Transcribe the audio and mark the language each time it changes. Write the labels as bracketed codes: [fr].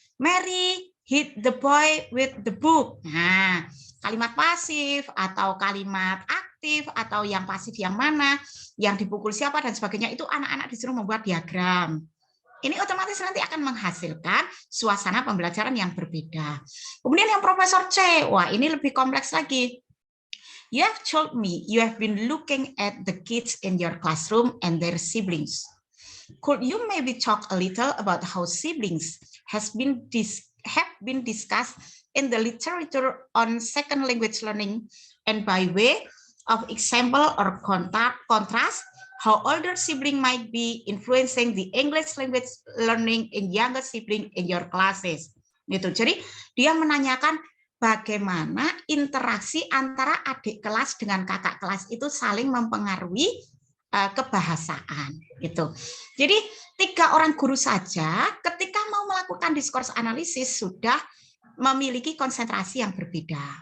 [en] Mary hit the boy with the book. [id] Nah, kalimat pasif atau kalimat aktif atau yang pasif yang mana, yang dipukul siapa dan sebagainya, itu anak-anak disuruh membuat diagram. Ini otomatis nanti akan menghasilkan suasana pembelajaran yang berbeda. Kemudian yang Profesor C, wah ini lebih kompleks lagi. [en] You have told me you have been looking at the kids in your classroom and their siblings. Could you maybe talk a little about how siblings have been discussed in the literature on second language learning, and by way of example or contrast, how older sibling might be influencing the English language learning in younger sibling in your classes. [id] Gitu. Jadi dia menanyakan bagaimana interaksi antara adik kelas dengan kakak kelas itu saling mempengaruhi kebahasaan gitu. Jadi 3 orang guru saja ketika mau melakukan discourse analisis sudah memiliki konsentrasi yang berbeda.